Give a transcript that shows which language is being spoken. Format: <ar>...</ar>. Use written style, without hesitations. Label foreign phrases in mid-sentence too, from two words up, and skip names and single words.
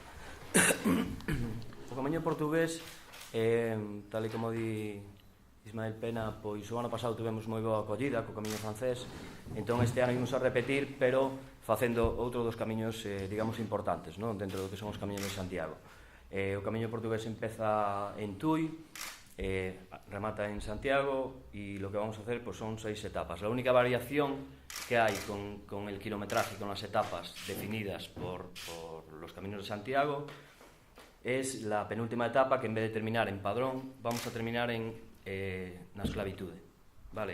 <gl>O camiño portugués, tal e como di Ismael Pena, pois o ano pasado tivemos moi boa acollida co camiño francés, entón este ano imos a repetir, pero facendo outro dos camiños, digamos, importantes, non? Dentro do que son os camiños de Santiago. O camiño portugués empeza en Tui, remata en Santiago,</gl> <es>e lo que vamos a hacer pues, son 6 etapas. La única variación que hay con el kilometraje, con las etapas definidas por los caminos de Santiago, es la penúltima etapa, que en vez de terminar en Padrón, vamos a terminar</es> <gl>na esclavitude,</gl> <es>vale?</es>